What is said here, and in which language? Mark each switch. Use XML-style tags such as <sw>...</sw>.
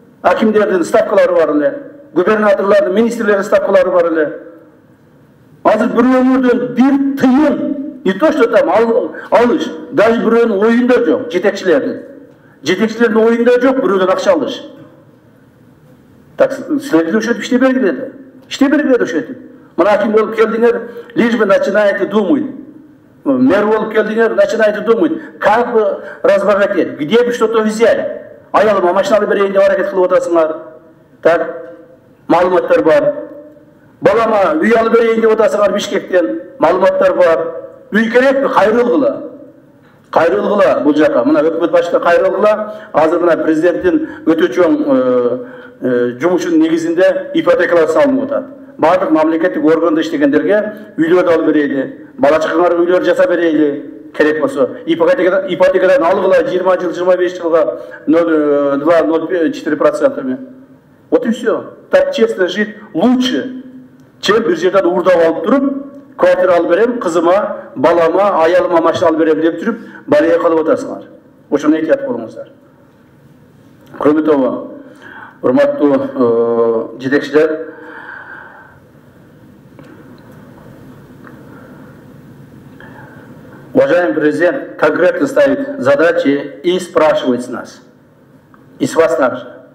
<ky>Акимдердин ставкалары бар эле, губернаторлордун, министрлердин ставкалары бар эле. Азыр бирөөнүн бир тыйын</ky> <ru>не то, что там</ru> <ky>алыш, даже бирөөнүн оюнда жок, жетекчилердин. Жетекчилердин оюнда жок, бирөөнүн акча алыш. Так, силерге ошентип иште бергиле. Иште бергиле ошентип. Мына аким болуп келдиңер,</ky> <ru>лишь бы начинаете думать.</ru> <ky>Мэр болуп келдиңер,</ky> <ru>начинаете думать, как бы разбогатеть, где бы что-то взять.</ru> <ky>Аялыма машина берейин деп аракет кылып атасыңар. Так, маалыматтар бар. Балама үй алып берейин деп атасыңар Бишкектен, маалыматтар бар. Үй керекпи? Кайрылгыла. Кайрылгыла бул жака. Мына өкмөт башчысы кайрылгыла. Азыр мына президенттин өтө чоң жумушунун негизинде ипотекалар салынып атат. Бардык мамлекеттик органда иштегендерге үйлөрдү алып берейли, бала чакаңарга үйлөр жасап берейли. Керек болсо ипотекадан алгыла 20 жыл, 25 жылга 0,2-0,4%.</ky> <ru>Вот и все. Так честно жить лучше, чем</ru> <ky>бир жерден уурдап алып туруп, квартира алып берем, кызыма, балама, аялыма машина алып берем деп жүрүп, бария калып атасыңар. Ошону этият болуңуздар.</ky> <ru>Кроме того,</ru> <ky>урматтуу жетекчилер,</ky> <ru>уважаемый президент конкретно ставит задачи и спрашивает с нас. И с вас также.</ru>